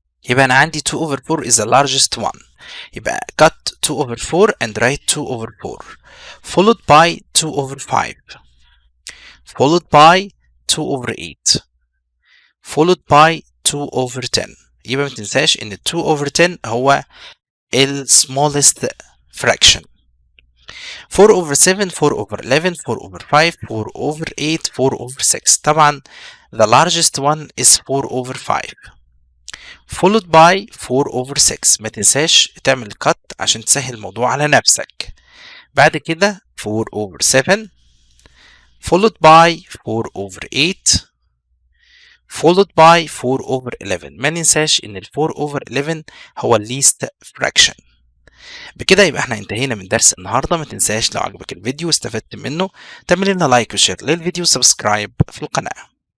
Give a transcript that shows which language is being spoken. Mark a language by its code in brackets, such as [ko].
[ar] يبقى أنا عندي [en] 2 over 4 is the largest one. [ar] يبقى [en] cut 2 over 4 and write 2 over 4 followed by 2 over 5 followed by 2 over 8 followed by 2 over 10. [ar] يبقى ما تنساش إن [en] 2 over 10 [ar] هو ال [en] smallest fraction. 4 over 7 4 over 11 4 over 5 4 over 8 4 over 6. [ar] طبعا [en] the largest one is 4 over 5 followed by 4 over 6. [ar] ما تنساش تعمل cut عشان تسهل الموضوع على نفسك. بعد كده [en] 4 over 7 followed by 4 over 8 followed by 4 over 11. [ar] ما ننساش ان ال [en] 4 over 11 [ar] هو ال [en] least fraction. [ar] بكده يبقى احنا انتهينا من درس النهارده. ما تنساش لو عجبك الفيديو واستفدت منه تعمل لنا لايك وشير للفيديو وسبسكرايب في القناة.